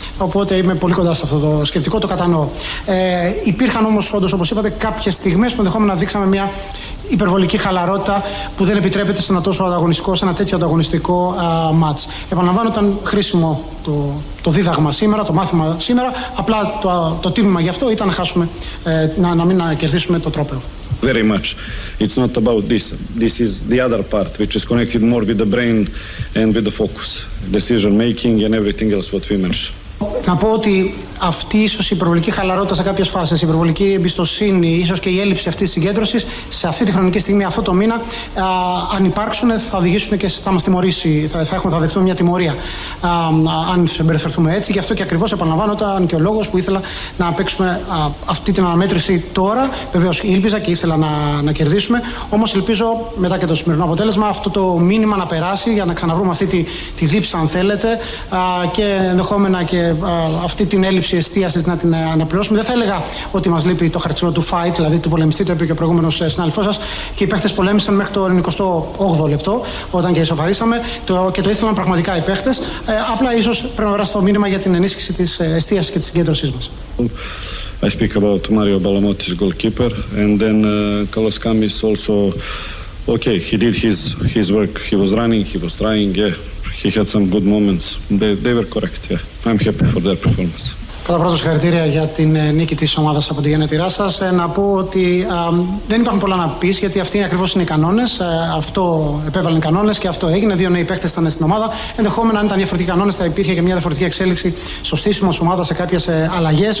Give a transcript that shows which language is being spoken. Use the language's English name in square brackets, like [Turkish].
[Greek] Οπότε είμαι πολύ κοντά σε αυτό το σκεπτικό. Το κατανοώ. Υπήρχαν όμως, όντως, όπως είπατε, κάποιες στιγμές που ενδεχόμενα δείξαμε μια υπερβολική χαλαρότητα που δεν επιτρέπεται σε ένα τέτοιο ανταγωνιστικό μάτς. Επαναλαμβάνω, ήταν χρήσιμο το δίδαγμα σήμερα, το μάθημα σήμερα. Απλά το τίμημα γι' αυτό ήταν να μην κερδίσουμε το τρόπαιο. [English] Very much. It's not about this. This is the other part which is connected more with the brain and with the focus, decision making and everything else what we mentioned. [Greek] Να πω ότι αυτή ίσως η υπερβολική χαλαρότητα σε κάποιες φάσεις, η υπερβολική εμπιστοσύνη, ίσως και η έλλειψη αυτής της συγκέντρωσης σε αυτή τη χρονική στιγμή, αυτό το μήνα, αν υπάρξουν, θα οδηγήσουν και θα μας τιμωρήσει, θα δεχτούμε μια τιμωρία αν συμπεριφερθούμε έτσι. Γι' αυτό και ακριβώς επαναλαμβάνω, ήταν και ο λόγος που ήθελα να παίξουμε αυτή την αναμέτρηση τώρα. Βεβαίως ήλπιζα και ήθελα να κερδίσουμε. Όμως ελπίζω μετά και το σημερινό αποτέλεσμα αυτό το μήνυμα να περάσει για να ξαναβρούμε αυτή τη δίψα, αν θέλετε, και ενδεχόμενα και αυτή την έλλειψη εστίασης να την αναπληρώσουμε. Δεν θα έλεγα ότι μας λείπει το χαρτσιλό του fight, δηλαδή του πολεμιστή, το είπε και ο προηγούμενος συνάδελφός σας, και οι παίχτες πολέμησαν μέχρι το 98 λεπτό, όταν και ισοφαρίσαμε, και το ήθελαν πραγματικά οι παίχτες. Απλά ίσως πρέπει να περάσει το μήνυμα για την ενίσχυση της εστίασης και της συγκέντρωσής μας. [English] I speak about Mario Balamotis, goalkeeper, and then Carlos Camis also. Okay, he did his work. He was running, he was trying. Yeah, he had some good moments. They were correct. Yeah, I'm happy for their performance. [Greek] Πρώτα απ' όλα, συγχαρητήρια για την νίκη της ομάδας από τη γενέτειρά σας. Να πω ότι δεν υπάρχουν πολλά να πεις, γιατί αυτοί ακριβώς είναι οι κανόνες. Αυτό επέβαλαν οι κανόνες και αυτό έγινε. Δύο νέοι παίκτες ήταν στην ομάδα. Ενδεχόμενα, αν ήταν διαφορετικοί κανόνες, θα υπήρχε και μια διαφορετική εξέλιξη στο στήσιμο της ομάδας σε κάποιες αλλαγές.